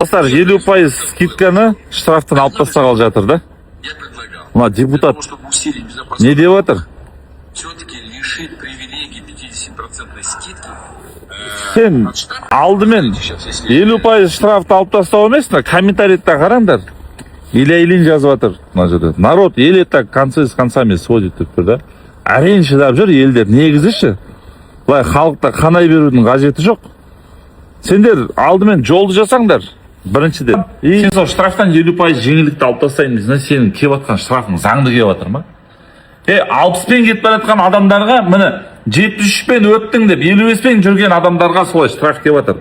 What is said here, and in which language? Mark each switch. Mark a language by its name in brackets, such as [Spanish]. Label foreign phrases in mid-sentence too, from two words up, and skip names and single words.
[Kazakh] Dostlar 50% скидканы штрафтан алып тастағалы жатыр да. Мына депутат не деп отыр? [Russian] Все-таки лишить привилегий 50% скидки. [Kazakh] Сен алдымен 50% штрафты алып тастау емес, комментарийді қараңдар. Илейін жазып жатыр мына жерде. [Russian] Народ еле так концы с концами сводит [Kazakh] деп тұр да. Әрең шыдап жүр елдер. Негізі ше. Былай халықта қанай берудің қажеті жоқ. Сендер алдымен жолды жасаңдар. Біріншіден. Сен сол штрафтан 50% жеңілдікті алып тастаймын десең, сенің келіп жатқан штрафың заңды келіп жатыр ма? 60-пен кетіп бара жатқан адамдарға, міне 73-пен өттің деп 55-пен жүрген адамдарға солай штраф келіп жатыр.